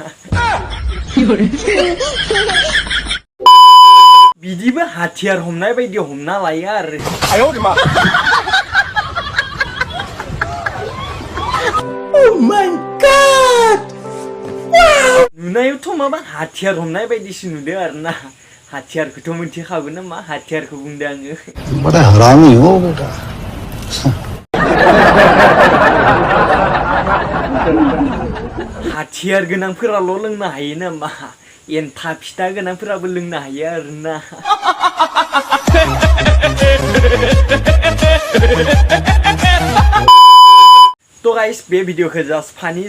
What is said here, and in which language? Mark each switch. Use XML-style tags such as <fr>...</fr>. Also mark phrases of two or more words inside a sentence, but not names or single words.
<brx>बिदिबो हाथियार हमनाय बायदि हमना लायो आरो नुनायावथ' माबा हाथियार हमनाय बायदिसो नुदों आरोना हाथियारखौथ' मोनथिखागोन ना मा हाथियारखौ बुंदों आङो</brx> <hi>बड़ा हरामी हो बेटा</hi> <brx>हाथियार गोनांफोराल' लोंनो हायो नामा एन्था फिथा गोनांफोराबो लोंनो हायो आरोना तो गाइस बे भिडियोखौ जास्ट फानि</brx>